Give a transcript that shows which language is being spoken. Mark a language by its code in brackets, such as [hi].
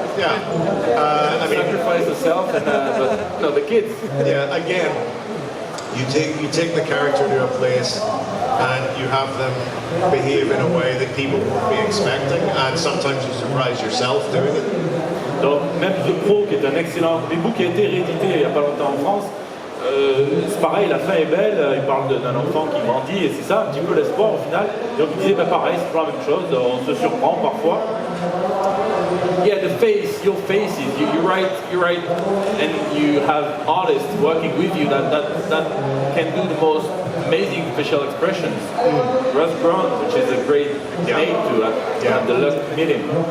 [en] Yeah. I mean, sacrifice herself and but no, the kids. Yeah, again, you take the character to a place and you have them behave in a way that people won't be expecting, and sometimes you surprise yourself doing it. [fr] Donc même The Pro, qui est un excellent book qui a été réédité il n'y a pas longtemps en France, c'est pareil, la fin est belle, il parle d'un enfant qui grandit et c'est ça un petit peu l'espoir au final. Donc il disait pareil, c'est pas la même chose, on se surprend parfois. [en] Yeah, your faces, you write, and you have artists working with you that can do the most amazing facial expressions. Russ Brown, which is a great name to have the luck to meet him.